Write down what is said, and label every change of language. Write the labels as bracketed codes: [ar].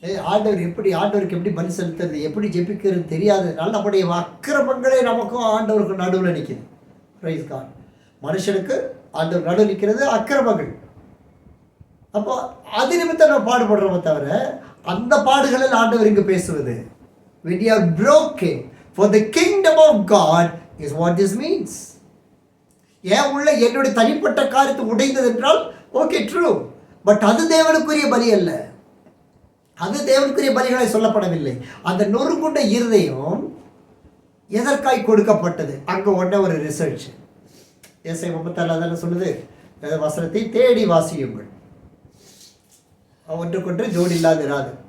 [ta] ஆண்டவருக்கு எப்படி பலி செலுத்துறது, எப்படி ஜெபிக்கிறது தெரியாததுனால நம்முடைய அக்கிரமங்களே நமக்கும் ஆண்டவருக்கு நடுவில் நிற்கிது. Price God. மனுஷனுக்கு ஆண்டவர் நடுவில் நிற்கிறது அக்கிரமங்கள். அப்போ அது நிமித்தம் நம்ம பாடுபடுறோமே தவிர அந்த பாடுகளில் ஆண்டவர் இங்கு பேசுவது. [en] When you are broken for the kingdom of God is what this means. [ta] ஏன் உள்ள என்னுடைய தனிப்பட்ட காரியத்தை உடைந்தது என்றால் ஓகே ட்ரூ, பட் அது தேவனுக்குரிய பலி அல்ல. அது தேவனுக்குரிய பலிகளை சொல்லப்படவில்லை. அந்த நொறுங்குண்ட இருதயம் எதற்காய் கொடுக்கப்பட்டது? அங்கே உடனே ஒரு ரிசர்ச். ஏசாயா 34 தானே சொல்லுது, வசனத்தை தேடி வாசியுங்கள், ஒன்றுக்கொன்று ஜோடி இல்லாது இராது.